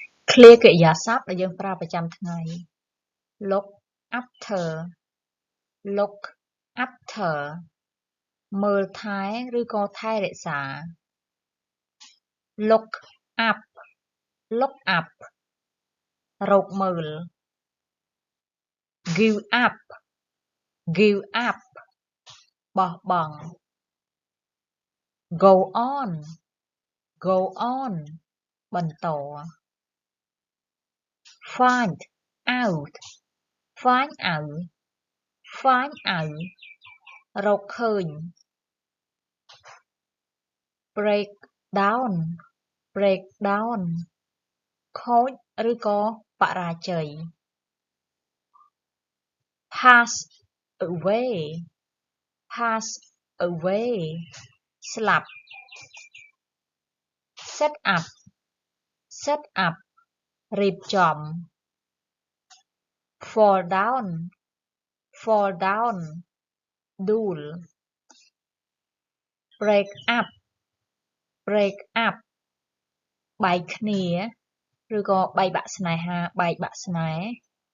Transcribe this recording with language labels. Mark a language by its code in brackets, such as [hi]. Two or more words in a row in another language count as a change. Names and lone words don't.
[km] clear កិរិយាសព្ទដែលយើងប្រើប្រចាំថ្ងៃ [en] look after look after [km] មើលថែឬក៏ថែរក្សា [en] look up look up [km] រកមើល [en] give up give up [km] បោះបង់ [en] go on go on [km] បន្ត [en] find out find out find out រកឃើញ break down break down [km] ខូចឬក៏បរាជ័យ [en] pass away pass away ស្លាប់ set up set up រៀបចំ fall down fall down ដួល break up break up [km] បែកគ្នាឬក៏បែកបាក់ស្នេហាបែកបាក់ស្នេហ៍